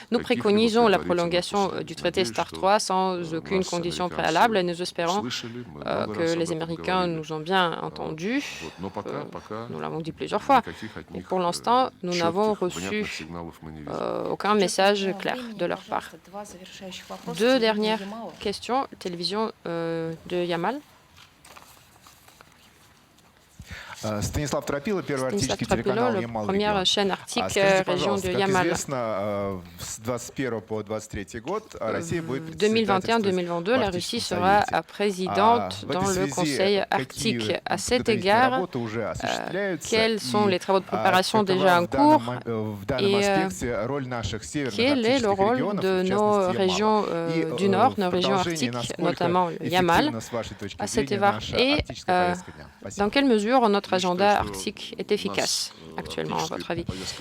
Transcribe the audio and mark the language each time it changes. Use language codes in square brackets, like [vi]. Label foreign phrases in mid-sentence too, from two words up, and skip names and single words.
[fr] Nous préconisons la prolongation du traité START 3 sans aucune condition préalable et nous espérons que les Américains nous ont bien entendus. Nous l'avons dit plusieurs fois. Et pour l'instant, nous n'avons reçu aucun message clair de leur part. Deux dernières questions. Télévision de Yamal. [ru] Станислав Тропило, первый арктический телеканал Ямал-Регион. Скажите, пожалуйста, как известно, с 2021 по 2023 год Россия будет председательствовать 2021-2022, [fr] la Russie sera présidente dans le Conseil arctique. À cet égard, quels sont les travaux de préparation déjà en cours et quel est le rôle de nos régions du Nord, nos régions arctiques, notamment le Yamal, à cet égard et dans quelle mesure notre agenda arctique est efficace actuellement, à votre avis?